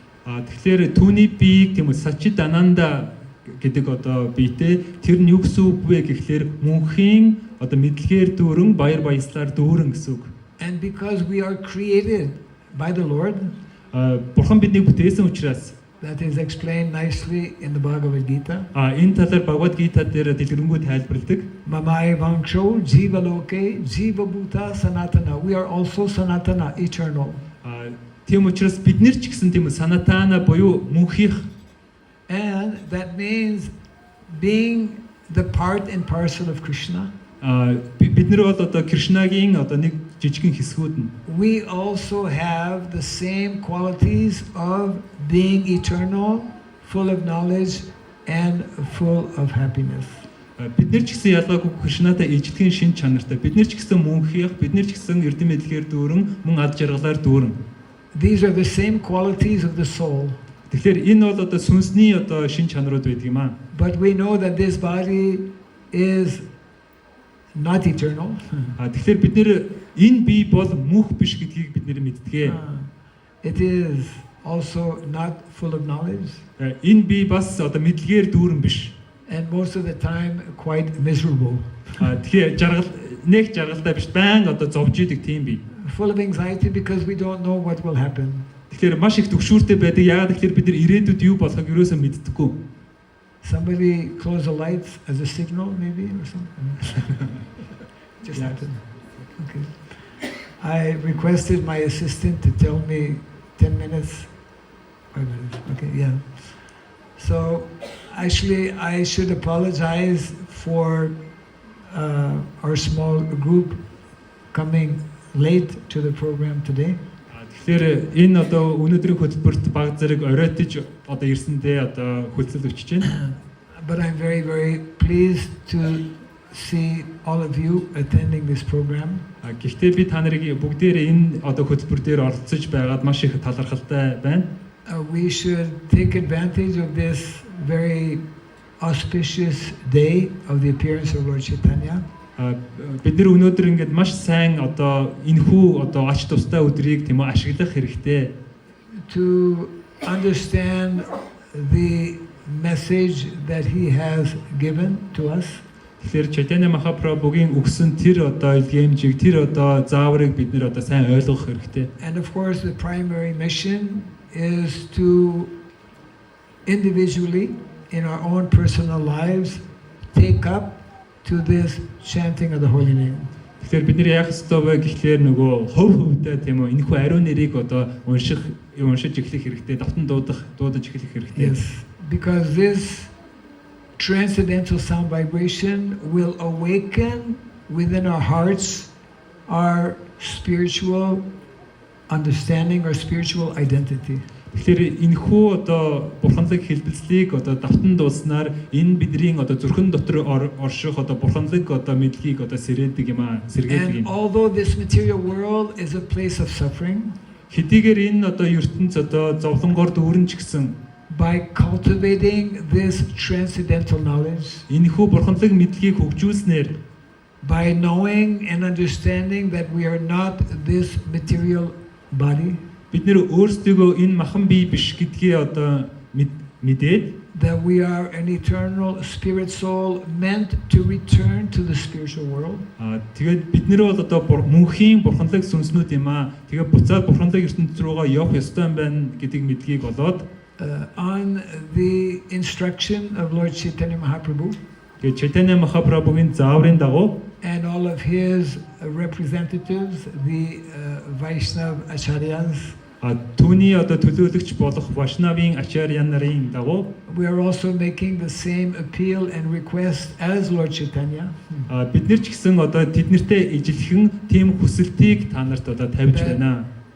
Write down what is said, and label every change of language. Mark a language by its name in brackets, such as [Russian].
[Mongolian] Тэгэхээр түүний биеийг тийм үү Саччитананда гэдэг одоо биетэй тэр нь юу гэсэн үг вэ гэхлээр мөнхийн одоо мэдлэгээр дүүрэн баяр баясгалаар дүүрэн гэсэн үг. [English] And because we are created by the Lord, [Mongolian] Бурхан биднийг бүтээсэн учраас [English] that is explained nicely in the Bhagavad Gita. [Mongolian] Энэ талаар Бхагавад Гита дээр дэлгэрэнгүй тайлбарладаг. [Sanskrit] Mamai Vangsho Jiva Loke Jiva Bhuta Sanatana. [English] We are also Sanatana, eternal. [Mongolian] Тийм учраас бид нар ч гэсэн тийм санатана буюу мөнхийнх. [English] And that means being the part and parcel of Krishna. [Mongolian] Бид нар бол одоо Кришнагийн одоо нэг жижигхэн хэсгүүд нь. [English] We also have the same qualities of being eternal, full of knowledge and full of happiness. [Mongolian] Бид нар ч гэсэн ялгаагүй Кришнатай ижлэхэн шин чанартай. Бид нар ч гэсэн мөнхийнх, бид нар ч гэсэн эрдэм мэдлэгээр дүүрэн, мөн ад жаргалаар дүүрэн. [English] These are the same qualities of the soul. [Mongolian] Тэгэхээр энэ бол одоо сүнсний одоо шин чанарууд байдаг юм аа. [English] But we know that this body is not eternal. [Mongolian] Тэгэхээр бид нэр энэ бие бол мөнх биш гэдгийг бид нэр мэддэг. [English] It is also not full of knowledge. [Mongolian] Энэ бие бас одоо мэдлэгээр дүүрэн биш. [English] And most of the time quite miserable. [Mongolian] Тэгэхээр жаргалтай биш, байн одоо зовж идэг тийм бие. [English] Full of anxiety because we don't know what will happen. [Mongolian] Тэгэхээр маш их төгшүүртэй байдаг. Яагаад гэхээр бид нар ирээдүйд юу болохыг ерөөсөө мэддэггүй. [English] Somebody close the lights as a signal, maybe, or something. Just Yeah. happened. Okay. I requested my assistant to tell me 10 minutes. 5 minutes. Okay, yeah. So, actually, I should apologize for our small group coming late to the program today. [Mongolian] Тэгэхээр энэ одоо өнөөдрийн хөтөлбөрт баг зэрэг оройтож одоо ирсэндээ одоо хүлцэл өчөж байна. [English] But I'm very, very pleased to see all of you attending this program. [Mongolian] Гэхдээ би та нарыг бүгдээрээ энэ одоо хөтөлбөр дээр оролцож байгаад маш их талархалтай байна. [English] We should take advantage of this very auspicious day of the appearance of Lord Chaitanya. [Mongolian] Бид нэр өнөөдөр ингээд маш сайн одоо энэхүү одоо ач тустай өдрийг тийм үү ашиглах хэрэгтэй. [English] To understand the message that he has given to us. [Mongolian] Тэгэхээр Chaitanya Mahaprabhuгийн өгсөн тэр одоо илгээмжийг тэр одоо зааврыг бид нэр одоо сайн ойлгох хэрэгтэй. [English] And of course the primary mission is to individually in our own personal lives take up to this chanting of the holy name. [Mongolian] Тэгэхээр бид нэр яах ёстой вэ гэхлээр нөгөө хувьдаа тийм үү энэхүү ариун нэрийг одоо уншиж эхлэх хэрэгтэй, давтан дуудаж эхлэх хэрэгтэй. [English] Yes, because this transcendental sound vibration will awaken within our hearts our spiritual understanding or spiritual identity. [Mongolian] Тэгэхээр энэхүү одоо бурханлаг хэлбэлцлийг одоо давтан дууснаар энэ бидний одоо зүрхэн дотор орших одоо бурханлаг одоо мэдлэгийг одоо сэрээдэг юм аа, сэргээдэг [English] And [Mongolian] юм. [English] although this material world is a place of suffering, [Mongolian] Хэдийгээр энэ одоо ертөнц одоо зовлонгоор дүүрэн ч гэсэн [English] by cultivating this transcendental knowledge, [Mongolian] энэхүү бурханлаг мэдлэгийг хөгжүүлснээр [English] by knowing and understanding that we are not this material body, [Mongolian] бид нэр өөрсдөө энэ махан бие биш гэдгийг одоо мэдээд [English] that we are an eternal spirit soul meant to return to the spiritual world. [Mongolian] Тэгээд бид нэр бол одоо мөнхийн бурханлаг сүнснүүд юм аа. Тэгээд буцаад бурханлаг ертөнц рүүгээ явах ёстой юм байна гэдгийг мэдгийг болоод [English] On the instruction of Lord Chaitanya Mahaprabhu [Mongolian] тэгээд Chaitanya Mahaprabhuгийн зааврын дагуу [English] and all of his representatives, the Vaishnav Acharyas, [Mongolian] түүний одоо төлөөлөгч болох Vaishnavын ачарья нарын дагуу [English] we are also making the same appeal and request as Lord Chaitanya. [Mongolian] бид нар ч гэсэн одоо тэднэртэй ижилхэн тийм хүсэлтийг та нарт одоо тавьж байна.